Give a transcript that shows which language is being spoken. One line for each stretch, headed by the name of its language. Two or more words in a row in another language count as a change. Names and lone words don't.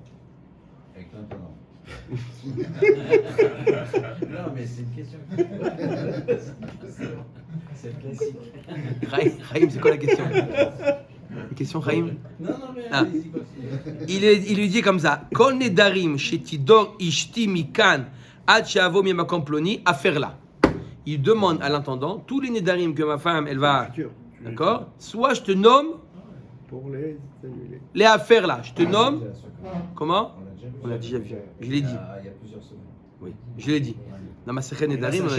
French: Avec l'intendant. Non, mais c'est une question. C'est classique. Raïm, c'est quoi la question? Une question, Raïm? Non, mais Ah. allez-y, continuez. Il lui dit comme ça:
Hebrew: כל נדרים שתדור אשתי מכאן עד שאבוא ממקום פלוני,
French: à faire là. Il demande à l'intendant tous les nedarim que ma femme, elle va. Futur. D'accord? Soit je te nomme Pour les annuler. les affaires là. Je te nomme. Comment? On On l'a déjà vu. Je l'ai dit. Il y a plusieurs semaines. Oui, je l'ai dit. Dans ma sechet nedarim, on